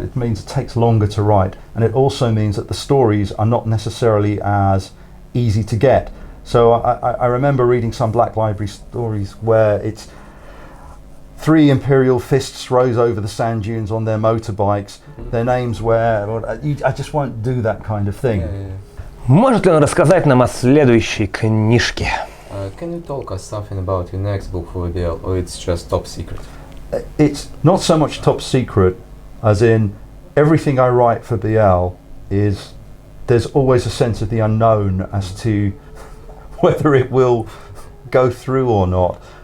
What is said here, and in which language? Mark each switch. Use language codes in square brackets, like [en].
[en] It means it takes longer to write, and it also means that the stories are not necessarily as easy to get. So I remember reading some Black Library stories where it's 3 imperial fists rose over the sand dunes on their motorbikes. Their names were... I just won't do that kind of thing. [ru] Может ли он рассказать нам о следующей книжке? [en] Can you talk us something about your next book for VBL, or it's just top secret? It's not so much top secret as in everything I write for BL is there's always a sense of the unknown as to whether it will go through or not.